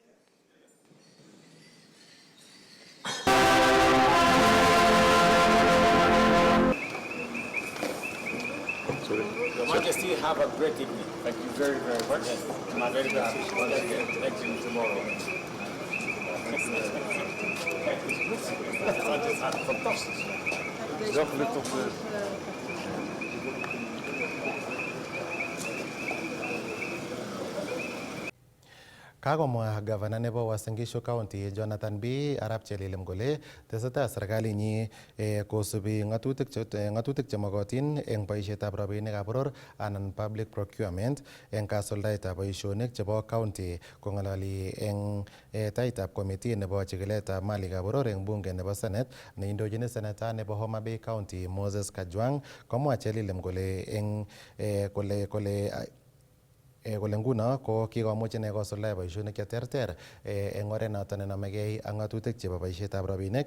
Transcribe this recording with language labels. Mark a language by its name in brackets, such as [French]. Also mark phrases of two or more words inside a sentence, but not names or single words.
[English] Your Majesty, have a great evening. Thank you very, very much. Yes. My very best wishes once again. Thank you tomorrow. [Dutch] Fantastisch. Wel gelukt op de... [Kalenjin] Kakomwa gavana nebo Uasin Gishu County Jonathan B. Arap Chelilem kole tesetai serikalinyi kosubi ng'atutik chemokotin eng boisietab rabinikab boror anan [English] public procurement [Kalenjin] eng kasuldaetab boisionik chebo county. Kong'ololi eng taitab committee nebo chikiletab malikab boror eng bunge nebo Senate neindochin seneta nebo Homa Bay County Moses Kajwang, komwa Chelilem kole eng kole nguno ko kikomuch ine kosuldae boisionik cheterter eng oret noto nenomegei ak ng'atutik chebo boisietab rabinik.